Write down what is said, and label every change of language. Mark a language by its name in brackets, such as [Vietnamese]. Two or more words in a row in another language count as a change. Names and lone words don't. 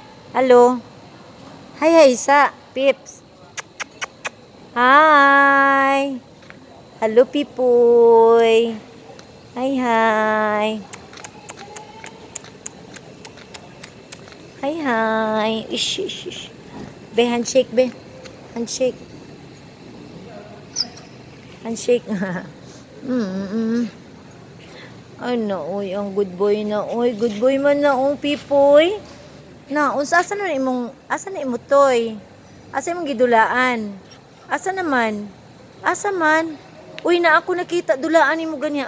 [English] Hello. Hi, hi, sa Pips. Hi. Hello, Pipoy. Hi, hi. Hi, hi. Ish, ish, ish. Be, handshake, be. Handshake. Handshake. [Cebuano] mm Ay, na, uy, ang [English] good boy [Cebuano] na, uy. [English] Good boy [Cebuano] man na, Pipoy. Na, asa na imong, asa na imo toy? Asa imong gidulaan? Asa naman? Asa man? Uy, na ako nakita dulaan nimo ganyan.